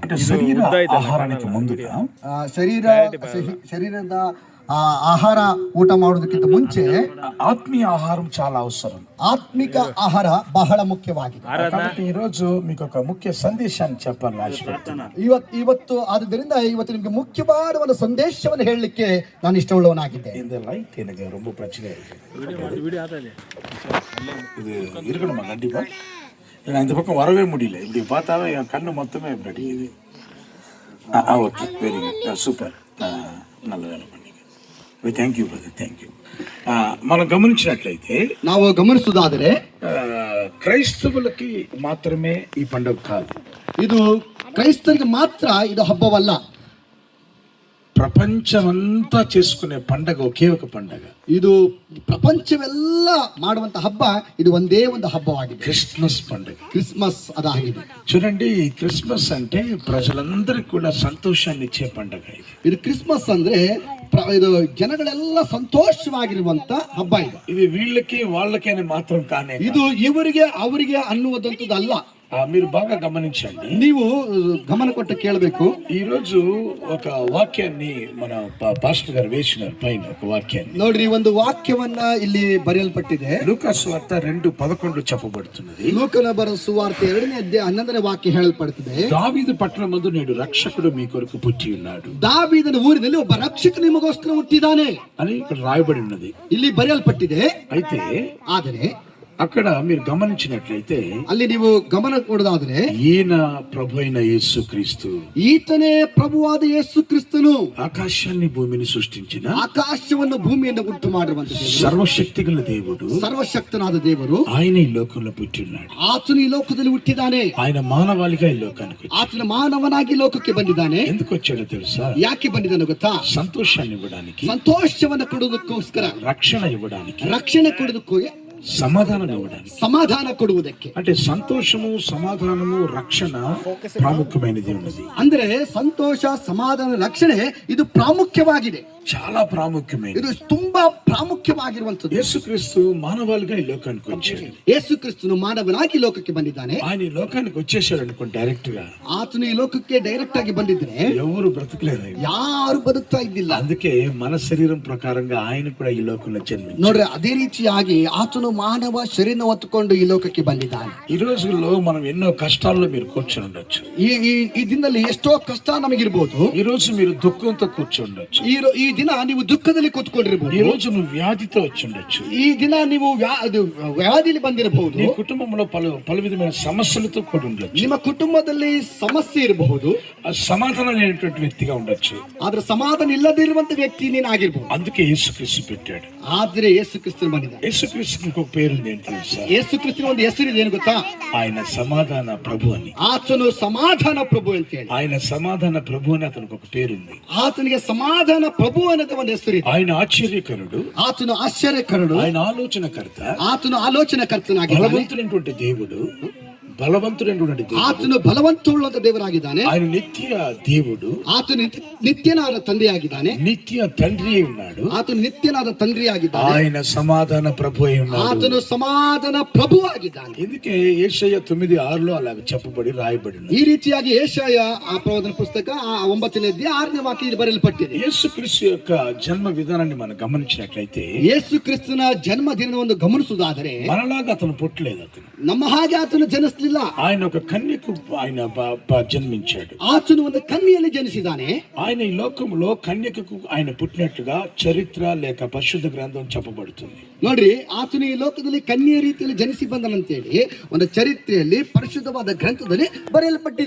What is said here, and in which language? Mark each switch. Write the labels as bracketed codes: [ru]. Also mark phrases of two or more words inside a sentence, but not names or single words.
[te] అంటే శరీర ఆహారానికి ముందుగా [kn] ಶರೀರದ ಆಹಾರ ಊಟ ಮಾಡೋದಕ್ಕಿಂತ ಮುಂಚೆ [te] ఆత్మీయ ఆహారం చాలా అవసరం. [kn] ಆತ್ಮಿಕ ಆಹಾರ ಬಹಳ ಮುಖ್ಯವಾಗಿದೆ. [te] కాబట్టి ఈ రోజు మీకు ఒక ముఖ్య సందేశాన్ని చెప్పాలని ఆశపడుతున్నాను. [kn] ಇವತ್ತು ಆದ್ದರಿಂದ ಇವತ್ತು ನಿಮಗೆ ಮುಖ್ಯವಾದ ಒಂದು ಸಂದೇಶವನ್ನು ಹೇಳಲಿಕ್ಕೆ ನಾನು ಇಷ್ಟವುಳ್ಳವನಾಗಿದ್ದೆ. [ta] இந்த லைட் எனக்கு ரொம்ப பிரச்சனை இருக்கு. இது இருக்கணுமா? கண்டிப்பா. நான் இந்த பக்கம் வரவே முடியல. இப்படி பார்த்தாவே என் கண்ணு மொத்தமே இப்படி அடிக்குது. [en] Okay, very good, [ta] సూపర్, நல்ல வேலை பண்ணீங்க. [en] Thank you brother, thank you. [te] మనం గమనించినట్లయితే, [kn] ನಾವು ಗಮನಿಸುವುದಾದರೆ, [te] క్రైస్తవులకి మాత్రమే ఈ పండుగ కాదు. [kn] ಇದು ಕ್ರೈಸ್ತರಿಗೆ ಮಾತ್ರ ಇದು ಹಬ್ಬವಲ್ಲ. [te] ప్రపంచమంతా చేసుకునే పండగ ఒకే ఒక పండగ. [kn] ಇದು ಪ್ರಪಂಚವೆಲ್ಲ ಮಾಡುವಂತ ಹಬ್ಬ, ಇದು ಒಂದೇ ಒಂದು ಹಬ್ಬವಾಗಿದೆ, [te] క్రిస్మస్ పండుగ. [kn] ಕ್ರಿಸ್ಮಸ್ ಅದಾಗಿದೆ. [te] చూడండి, ఈ క్రిస్మస్ అంటే ప్రజలందరికీ కూడా సంతోషాన్ని ఇచ్చే పండుగ. [kn] ಇದು ಕ್ರಿಸ್ಮಸ್ ಅಂದ್ರೆ ಇದು ಜನಗಳೆಲ್ಲ ಸಂತೋಷವಾಗಿರುವಂತ ಹಬ್ಬ. ಇದು [te] ఇది వీళ్ళకి వాళ్ళకి అని మాత్రం కానే, [kn] ಇದು ಇವರಿಗೆ ಅವರಿಗೆ ಅನ್ನುವುದಂತದಲ್ಲ. [te] మీరు బాగా గమనించండి, [kn] ನೀವು ಗಮನ ಕೊಟ್ಟು ಕೇಳಬೇಕು. [te] ఈ రోజు ఒక వాక్యాన్ని మన పాస్టర్ గారు వేసినారు పైన ఒక వాక్యాన్ని. [kn] ನೋಡ್ರಿ, ಒಂದು ವಾಕ್ಯವನ್ನ ಇಲ್ಲಿ ಬರೆಯಲ್ಪಟ್ಟಿದೆ. [te] ಲೂಕಾಸ್ ವಾರ್ತೆ 2:11 చెప్పబడుతున్నది. [kn] ಲೂಕನ ಬರೆದ ಸುವಾರ್ತೆ 2ನೇ ಅಧ್ಯಾಯ 11ನೇ ವಾಕ್ಯ ಹೇಳಲ್ಪಡುತ್ತದೆ. [te] దావీదు పట్టణమందు నేడు రక్షకుడు మీ కొరకు పుట్టి ఉన్నాడు. [kn] ದಾವೀದನ ಊರಿನಲ್ಲಿ ಒಬ್ಬ ರಕ್ಷಕ ನಿಮಗೋಸ್ಕರ ಹುಟ್ಟಿದ್ದಾನೆ [te] అని ఇక్కడ రాయబడి ఉన్నది. [kn] ಇಲ್ಲಿ ಬರೆಯಲ್ಪಟ್ಟಿದೆ. [te] అయితే [kn] ಆದರೆ [te] అక్కడ మీరు గమనించినట్లయితే [kn] ಅಲ್ಲಿ ನೀವು ಗಮನ ಕೊಡೋದಾದ್ರೆ [te] ఈయన ప్రభు అయిన యేసుక్రీస్తు, [kn] ಈತನೇ ಪ್ರಭುವಾದ ಯೇಸು ಕ್ರಿಸ್ತನು [te] ఆకాశాన్ని భూమిని సృష్టించిన [kn] ಆಕಾಶವನ್ನು ಭೂಮಿಯನ್ನು ಉಂಟು ಮಾಡಿರುವಂತ [te] సర్వశక్తి గల దేవుడు, [kn] ಸರ್ವಶಕ್ತನಾದ ದೇವರು [te] ఆయన ఈ లోకంలో పుట్టి ఉన్నాడు. [kn] ಆತನು ಈ ಲೋಕದಲ್ಲಿ ಹುಟ್ಟಿದ್ದಾನೆ. [te] ఆయన మానవాళిగా ఈ లోకానికి వచ్చాడు. [kn] ಆತನ ಮಾನವನಾಗಿ ಲೋಕಕ್ಕೆ ಬಂದಿದ್ದಾನೆ. [te] ఎందుకు వచ్చాడో తెలుసా? [kn] ಯಾಕೆ ಬಂದಿದ್ದಾನೆ ಗೊತ್ತಾ? [te] సంతోషాన్ని ఇవ్వడానికి, [kn] ಸಂತೋಷವನ್ನು ಕೊಡುವುದಕ್ಕೋಸ್ಕರ, [te] రక్షణ ఇవ్వడానికి, [kn] ರಕ್ಷಣೆ ಕೊಡುವುದಕ್ಕೂ, [te] సమాధానం ఇవ్వడానికి. [kn] ಸಮಾಧಾನ ಕೊಡುವುದಕ್ಕೆ. [te] అంటే సంతోషము, సమాధానము, రక్షణ ప్రాముఖ్యమైనది ఉన్నది. [kn] ಅಂದ್ರೆ ಸಂತೋಷ, ಸಮಾಧಾನ, ರಕ್ಷಣೆ ಇದು ಪ್ರಾಮುಖ್ಯವಾಗಿದೆ. [te] చాలా ప్రాముఖ్యమైనది. [kn] ಇದು ತುಂಬಾ ಪ್ರಾಮುಖ್ಯವಾಗಿರುವಂತದ್ದು. [te] యేసుక్రీస్తు మానవాళిగా ఈ లోకానికి వచ్చాడు. [kn] ಯೇಸು ಕ್ರಿಸ್ತನು ಮಾನವನಾಗಿ ಲೋಕಕ್ಕೆ ಬಂದಿದ್ದಾನೆ. [te] ఆయన ఈ లోకానికి వచ్చేసాడు అనుకోండి డైరెక్ట్ గా. [kn] ಆತನು ಈ ಲೋಕಕ್ಕೆ ಡೈರೆಕ್ಟ್ ಆಗಿ ಬಂದಿದ್ರೆ [te] ఎవరు బ్రతకలేదు, [kn] ಯಾರು ಬದುಕ್ತಾ ಇದ್ದಿಲ್ಲ. [te] అందుకే మన శరీరం ప్రకారంగా ఆయన కూడా ఈ లోకంలో జన్మించాడు. [kn] ನೋಡ್ರಿ, ಅದೇ ರೀತಿಯಾಗಿ ಆತನು ಮಾನವ ಶರೀರ ಹೊತ್ತುಕೊಂಡು ಈ ಲೋಕಕ್ಕೆ ಬಂದಿದ್ದಾನೆ. [te] ఈ రోజుల్లో మనం ఎన్నో కష్టాల్లో మీరు కూర్చొని ఉండొచ్చు. [kn] ಈ ದಿನದಲ್ಲಿ ಎಷ್ಟೋ ಕಷ್ಟ ನಮಗಿರ್ಬೋದು. [te] ఈ రోజు మీరు దుఃఖంతో కూర్చొని ఉండొచ్చు. [kn] ಈ ದಿನ ನೀವು ದುಃಖದಲ್ಲಿ ಕೂತ್ಕೊಂಡಿರ್ಬೋದು. [te] ఈ రోజు నువ్వు వ్యాధితో వచ్చి ఉండొచ్చు. [kn] ಈ ದಿನ ನೀವು ವ್ಯಾಧಿಲಿ ಬಂದಿರಬಹುದು. [te] నీ కుటుంబంలో పలు విధమైన సమస్యలతో కూడి ఉండొచ్చు. [kn] ನಿಮ್ಮ ಕುಟುಂಬದಲ್ಲಿ ಸಮಸ್ಯೆ ಇರಬಹುದು. [te] సమాధానం లేనటువంటి వ్యక్తిగా ఉండొచ్చు. [kn] ಆದ್ರೆ ಸಮಾಧಾನ ಇಲ್ಲದಿರುವಂತ ವ್ಯಕ್ತಿ ನೀನು ಆಗಿರ್ಬೋದು. [te] అందుకే యేసుక్రీస్తు పెట్టాడు. [kn] ಆದ್ರೆ ಯೇಸು ಕ್ರಿಸ್ತನು ಬಂದಿದ್ದಾನೆ. [te] యేసుక్రీస్తుకి ఇంకొక పేరుంది ఏంటి తెలుసా? [kn] ಯೇಸು ಕ್ರಿಸ್ತನ ಒಂದು ಹೆಸರು ಇದೆ, ಏನು ಗೊತ್ತಾ? [te] ఆయన సమాధాన ప్రభు అని. [kn] ಆತನು ಸಮಾಧಾನ ಪ್ರಭು ಅಂತ ಹೇಳಿ. [te] ఆయన సమాధాన ప్రభు అని అతనికి ఒక పేరుంది. [kn] ಆತನಿಗೆ ಸಮಾಧಾನ ಪ್ರಭು ಅನ್ನೋದು ಒಂದು ಹೆಸರು ಇದೆ. [te] ఆయన ఆశ్చర్యకరుడు, [kn] ಆತನು ಆಶ್ಚರ್ಯಕರುಡು, [te] ఆయన ఆలోచనకర్త, [kn] ಆತನು ಆಲೋಚನಕರ್ತನಾಗಿದ್ದಾನೆ, [te] బలవంతుడైనటువంటి దేవుడు, బలవంతుడైనటువంటి దేవుడు, [kn] ಆತನು ಬಲವಂತವುಳ್ಳಂತ ದೇವರಾಗಿದ್ದಾನೆ, [te] ఆయన నిత్య దేవుడు, [kn] ಆತನು ನಿತ್ಯನಾದ ತಂದೆಯಾಗಿದ್ದಾನೆ, [te] నిత్య తండ్రి అయి ఉన్నాడు, [kn] ಆತನು ನಿತ್ಯನಾದ ತಂದೆಯಾಗಿದ್ದಾನೆ, [te] ఆయన సమాధాన ప్రభు అయి ఉన్నాడు, [kn] ಆತನು ಸಮಾಧಾನ ಪ್ರಭು ಆಗಿದ್ದಾನೆ. [te] ఎందుకే యెషయా 9:6 అలాగ చెప్పబడి రాయబడి ఉంది. [kn] ಈ ರೀತಿಯಾಗಿ ಯೆಶಾಯ ಆ ಪ್ರವಾದನ ಪುಸ್ತಕ 9ನೇ ಅಧ್ಯಾಯ 6ನೇ ವಾಕ್ಯದಲ್ಲಿ ಬರೆಯಲ್ಪಟ್ಟಿದೆ. [te] యేసుక్రీస్తు యొక్క జన్మ విధానాన్ని మనం గమనించినట్లయితే, [kn] ಯೇಸು ಕ್ರಿಸ್ತನ ಜನ್ಮ ದಿನವನ್ನು ಗಮನಿಸುವುದಾದರೆ [te] మనలాగా అతను పుట్టలేదు. అతను [kn] ನಮ್ಮ ಹಾಗೆ ಆತನು ಜನಿಸಲಿಲ್ಲ. [te] ఆయన ఒక కన్యకు ఆయన జన్మించాడు. [kn] ಆತನು ಒಂದು ಕನ್ಯೆಯಲ್ಲಿ ಜನಿಸಿದ್ದಾನೆ. [te] ఆయన ఈ లోకంలో కన్యకకు ఆయన పుట్టినట్టుగా చరిత్ర లేక పరిశుద్ధ గ్రంథం చెప్పబడుతుంది. [kn] ನೋಡ್ರಿ, ಆತನು ಈ ಲೋಕದಲ್ಲಿ ಕನ್ಯೆಯ ರೀತಿಯಲ್ಲಿ ಜನಿಸಿ ಬಂದನಂತೇಳಿ ಒಂದು ಚರಿತ್ರೆಯಲ್ಲಿ ಪರಿಶುದ್ಧವಾದ ಗ್ರಂಥದಲ್ಲಿ ಬರೆಯಲ್ಪಟ್ಟಿದೆ.